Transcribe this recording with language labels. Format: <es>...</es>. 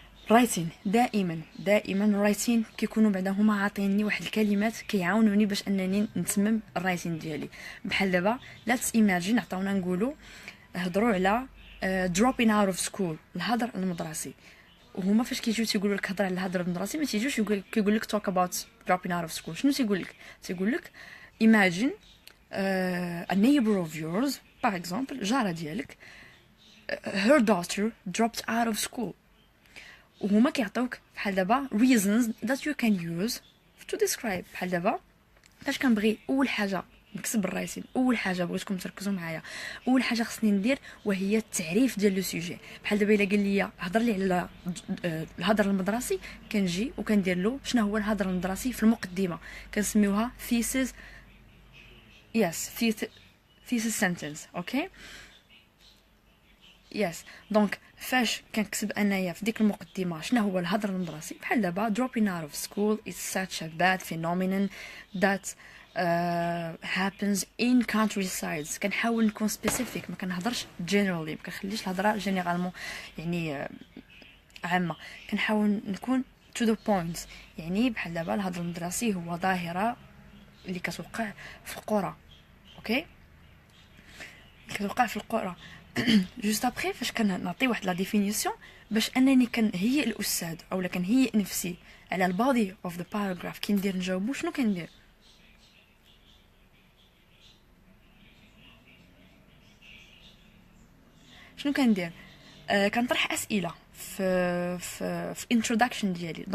<ar>رايتين دائما الرايتين كيكونوا بعدا هما عاطيني واحد الكلمات كيعاونوني باش انني نتمم الرايتين ديالي. بحال دابا</ar> <en>let's imagine</en> <ar>عطاونا نقولوا هضروا على</ar> <en>dropping out of school</en> <ar>الهدر المدرسي. وهما فاش كيجيو تيقولوا لك هضر على الهدر المدرسي ما تيجيوش كيقول لك</ar> <en>talk about dropping out of school.</en> <ar>شنو تيقول لك</ar> <en>imagine a neighbor of yours</en> <fr>par exemple</fr> <ar>جارة ديالك</ar> <en>her daughter dropped out of school. وهما كيعطيوك بحال دابا reasons that you can use to describe.</en> <ar>بحال دابا فاش كنبغي اول حاجه نكتب الرايتين اول حاجه بغيتكم تركزوا معايا اول حاجه خصني ندير وهي التعريف ديال لو سوجي. بحال دابا الا قال لي هضر لي على الهضر المدرسي كنجي وكندير له شنو هو الهضر المدرسي في المقدمه كنسميوها thesis. yes</ar> <en>thesis sentence. Okay. Yes.</en> <ar>دونك فاش كنكتب انايا في ديك المقدمه شنو هو الهضر المدرسي بحال دابا</ar> <en>dropping out of school is such a bad phenomenon that happens in countrysides.</en> <ar>كنحاول نكون specific، ما كنهضرش generally، ما كنخليش الهضره جينيرالمون يعني عامه، كنحاول نكون</ar> <en>to the point.</en> <ar>يعني بحال دابا الهضر المدرسي هو ظاهره اللي كتوقع في القرى. اوكي، كتوقع في القرى. جوست ابري فاش كنعطي واحد لا ديفينيسيون باش انني كنهيئ الاستاذ اولا كنهيئ نفسي على البادي اوف ذا باراجراف كي ندير نجاوبو، شنو كندير؟ كنطرح اسئله في introduction ديالي.</ar>